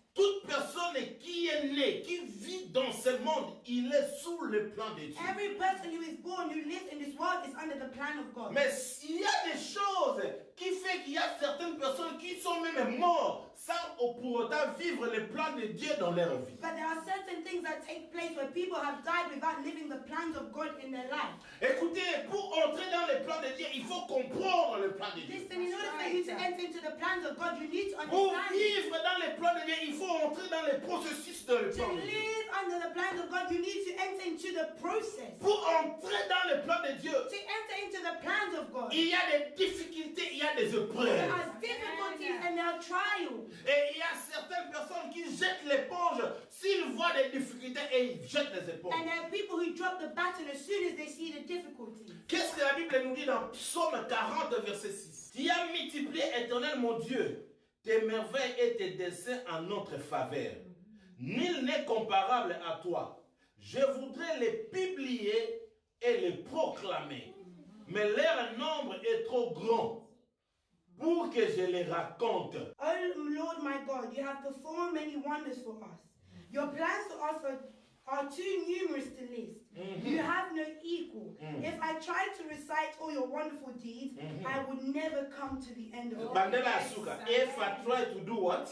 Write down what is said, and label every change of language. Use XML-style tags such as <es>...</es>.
<fr>Toute personne qui est née, qui vit dans ce monde, il est sous le plan de Dieu.</fr> <en>Every person who is born, who lives in this world, is under the plan of God.</en> <fr>Mais il y a des choses qui font qu'il y a certaines personnes qui sont même mortes sans pour autant vivre le plan de Dieu dans leur vie.</fr> <en>But there are certain things that take place where people have died without living the plans of God in their life.</en> <fr>Écoutez, pour entrer dans le plan de Dieu, il faut comprendre le plan de Dieu.</fr> <en>Listen, in order for you to enter into the plans of God, you need to</en> <fr>Pour</fr> <en>understand.</en> <fr>vivre dans le plan de Dieu, il faut entrer dans le processus de le</fr> <en>To</en> <fr>plan de Dieu.</fr> <en>live under the plans of God, you need to enter into the process.</en> <fr>Pour entrer dans le plan de Dieu,</fr> <en>To enter into the plans of God,</en> <fr>il y a des difficultés, il y a des</fr> <en>there</en> <fr>épreuves.</fr> <en>are difficulties and there are trials.</en> <fr>Et il y a certaines personnes qui jettent l'éponge s'ils voient des difficultés et ils jettent les éponges.</fr> <en>And there are people who drop the baton as soon as they see the difficulties.</en> <fr>Qu'est-ce que la Bible nous dit dans Psaume 40, verset 6? Tu as multiplié, Éternel mon Dieu, tes merveilles et tes desseins en notre faveur. Nul n'est comparable à toi. Je voudrais les publier et les proclamer, mais leur nombre est trop grand pour que je les raconte.</fr> <en>Oh Lord my God, you have performed many wonders for us. Your plans for us are too numerous to list. You have no equal. If I tried to recite all your wonderful deeds, I would never come to the end of it. Bandela Asuka. If I try to do what?</en>